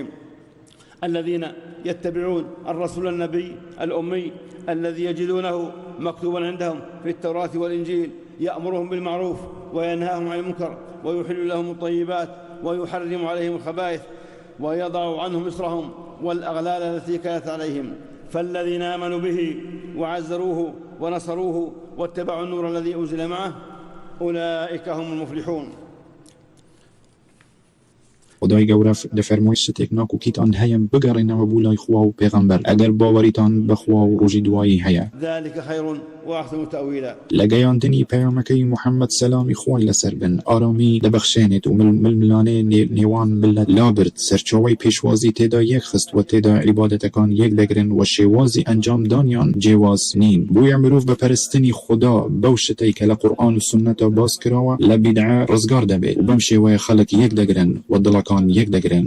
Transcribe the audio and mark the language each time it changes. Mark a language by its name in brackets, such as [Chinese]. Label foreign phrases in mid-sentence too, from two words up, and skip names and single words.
[Arabic] الذين يتبعون الرسول النبي الأمي الذي يجدونه مكتوبا عندهم في التوراة والإنجيل يأمرهم بالمعروف وينهاهم عن المنكر ويحل لهم الطيبات ويحرم عليهم الخبائث ويضع عنهم إصرهم والأغلال التي كانت عليهم. فالذين آمنوا به وعزروه ونصروه واتبعوا النور الذي أنزل معه أولئك هم المفلحون. [Central Kurdish] خدای گەورە دەفەرمووی شتێک ناکوکیتان هەیە بگەڕێنەوە بۆ لای خوا و پێغەمبەر ئەگەر باوەریتان بەخوا و ڕۆژی دوایی هەیە. [Arabic] ذلك خير وأحسن تأويلا. [Central Kurdish] لە گەیاندنی پەیامەکەی محەممەد سەلامی خوای لەسەر بن ئارامی دەبەخشێنێت و ململانێ نێوان ملت لابرد سەرچاوەی پێشوازی تێدا یەک خست و تێدا عیبادەتەکان یەک دەگرن و شێوازی ئەنجامدانیان جێواز نین. بۆیە مرۆڤ بە پەرستنی خدا بەو شتەی کە لە قورئان و سونەتە باس کراوە لە بیدعە ڕزگار دەبێت و بەم شێوەیە خەڵک یەک دەگرن و دڵەکان یەک دەگرن.